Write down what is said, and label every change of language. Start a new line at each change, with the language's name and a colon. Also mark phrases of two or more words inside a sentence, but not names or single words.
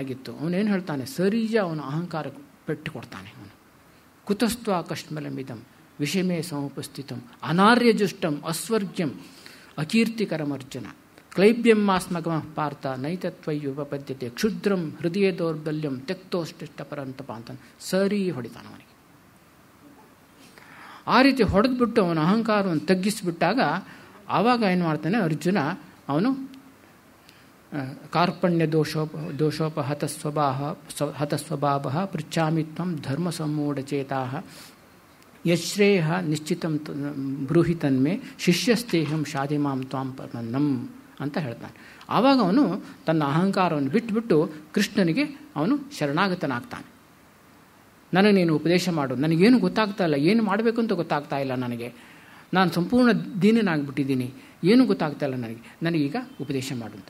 Kannada: ಅವನೇನು ಹೇಳ್ತಾನೆ, ಸರಿಜ ಅವನ ಅಹಂಕಾರಕ್ಕೆ ಪೆಟ್ಟು ಕೊಡ್ತಾನೆ, ಅವನು
Sanskrit: ಕುತಸ್ತ್ವ ಕಶ್ಮಲಮಿದಂ ವಿಷಮೇ ಸಮುಪಸ್ಥಿತಂ ಅನಾರ್ಯಜುಷ್ಟಂ ಅಸ್ವರ್ಗ್ಯಂ ಅಕೀರ್ತಿಕರಮರ್ಜುನ ಕ್ಲೈಬ್ಯಂ ಮಾಸ್ಮಗಮ ಪಾರ್ಥ ನೈತತ್ವಯುಪಪದ್ಯತೆ ಕ್ಷುದ್ರಂ ಹೃದಯ ದೌರ್ಬಲ್ಯಂ ತೆಕ್ತೋಷ್ಟಿಷ್ಟಪರಂತಪ
Kannada: ಅಂತ ಸರಿ ಹೊಡಿತಾನ ಅವನಿಗೆ. ಆ ರೀತಿ ಹೊಡೆದ್ಬಿಟ್ಟು ಅವನ ಅಹಂಕಾರವನ್ನು ತಗ್ಗಿಸಿಬಿಟ್ಟಾಗ ಆವಾಗ ಏನು ಮಾಡ್ತಾನೆ ಅರ್ಜುನ, ಅವನು
Sanskrit: ಕಾರ್ಪಣ್ಯ ದೋಷೋಪ ಹತಸ್ವಭಾವ ಪೃಚ್ಛಾಮಿ ತ್ವಂ ಧರ್ಮ ಸಮ್ಮೂಢಚೇತಾ ಯಶ್ರೇಯ ನಿಶ್ಚಿತಂ ಬ್ರೂಹಿ ತನ್ಮೆ ಶಿಷ್ಯಸ್ತೇಹಂ ಶಾದಿಮಾಂ ತ್ವಾಂ ಪರ್ಮನ್ನಂ
Kannada: ಅಂತ ಹೇಳ್ತಾನೆ. ಆವಾಗ ಅವನು ತನ್ನ ಅಹಂಕಾರವನ್ನು ಬಿಟ್ಟುಬಿಟ್ಟು ಕೃಷ್ಣನಿಗೆ ಅವನು ಶರಣಾಗತನಾಗ್ತಾನೆ. ನನಗೆ ನೀನು ಉಪದೇಶ ಮಾಡು, ನನಗೇನು ಗೊತ್ತಾಗ್ತಾ ಇಲ್ಲ, ಏನು ಮಾಡಬೇಕು ಅಂತ ಗೊತ್ತಾಗ್ತಾ ಇಲ್ಲ ನನಗೆ, ನಾನು ಸಂಪೂರ್ಣ ದೀನನಾಗ್ಬಿಟ್ಟಿದ್ದೀನಿ, ಏನೂ ಗೊತ್ತಾಗ್ತಾ ಇಲ್ಲ ನನಗೀಗ ಉಪದೇಶ ಮಾಡು ಅಂತ.